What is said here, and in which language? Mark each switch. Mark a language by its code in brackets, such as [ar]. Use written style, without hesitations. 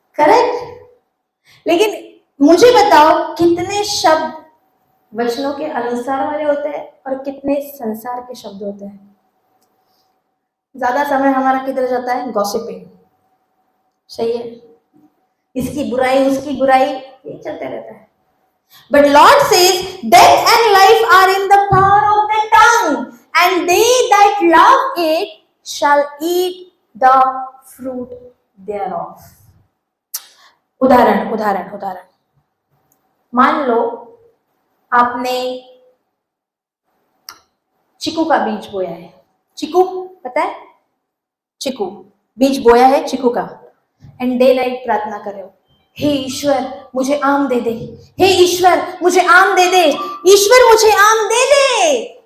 [hi] Correct? लेकिन मुझे बताओ कितने शब्द वचनों के अनुसार वाले होते हैं और कितने संसार के शब्द होते हैं? ज्यादा समय हमारा किधर जाता है? गॉसिपिंग। सही है, इसकी बुराई उसकी बुराई, ये चलते रहता है। [en] But Lord says, death and life are in the power of the tongue, and they that love it shall eat the fruit thereof. [hi] उदाहरण उदाहरण उदाहरण। मान लो आपने चीकू का बीज बोया है। चीकू पता है? चीकू बीज बोया है चीकू का, एंड डे नाइट प्रार्थना कर रहे हो, हे ईश्वर मुझे आम दे दे, हे ईश्वर मुझे आम दे दे, ईश्वर मुझे आम दे दे।